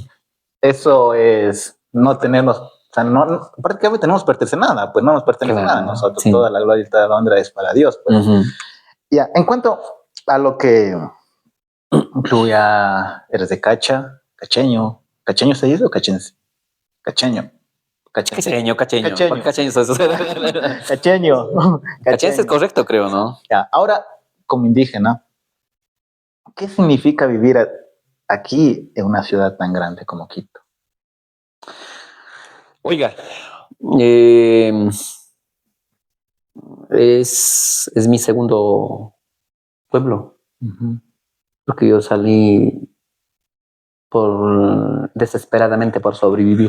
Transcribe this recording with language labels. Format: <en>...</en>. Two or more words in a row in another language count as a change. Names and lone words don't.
<es>Eso es no tenernos, o sea, no, prácticamente no nos pertenece nada, pues no nos pertenece nada a nosotros. Sí. Toda la gloria y toda la honra es para Dios. Pues. Ya, en cuanto a lo que incluya, eres de Cacha, cacheño se dice o cachense? Cacheño. Cacheño. Cacheño es correcto, creo, ¿no? Ya, ahora, como indígena, ¿qué significa vivir aquí en una ciudad tan grande como Quito? Oiga, es mi segundo pueblo, porque yo salí desesperadamente por sobrevivir.</es>